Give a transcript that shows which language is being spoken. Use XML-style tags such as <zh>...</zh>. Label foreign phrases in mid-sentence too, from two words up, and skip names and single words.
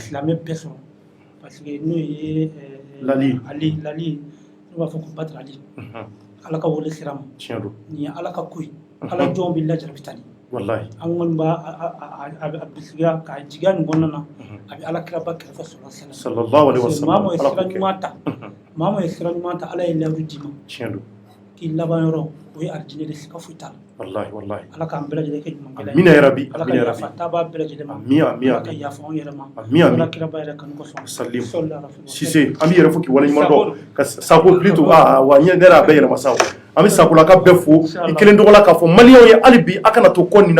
<bm>silamɛ bɛɛ sɔrɔ</bm> <fr>parce que</fr> <bm>n'o ye Lali n'u b'a fɔ ko Badara Ali Ala ka wele sira ma tiɲɛ don nin ye Ala ka ko ye Ala jɔnw bɛ lajarabi tani wallahi an kɔni b'a bisigiya k'a jigiya nin kɔnɔna na a bɛ Ala kiraba kɛrɛfɛ</bm> <ar>صلى الله عليه وسلم</ar> <bm>maa min ye sira ɲuman ta maa min ye sira ɲuman ta Ala ye layiru d'i ma tiɲɛ don k'i laban yɔrɔ o ye alijinɛ de siga foyi t'a la wallahi Ala k'an bɛɛ lajɛlen kɛ ɲuman kɛla ye</bm> <ar>آمين يا ربي</ar> <bm>Ala ka yafa taabaa bɛɛ lajɛlen ma Ala ka yafa anw yɛrɛ ma Ala kiraba yɛrɛ kanu kosɔn salim Cissé an b'i yɛrɛ fo k'i waleɲuman dɔn ka Sako plutôt wa ɲɛ ne yɛrɛ a bɛɛ yɛlɛma sa an bɛ Sakolaka bɛɛ fo i kelen tɔgɔ la k'a fɔ maliyɛnw ye hali bi a kana to kɔ nin</bm>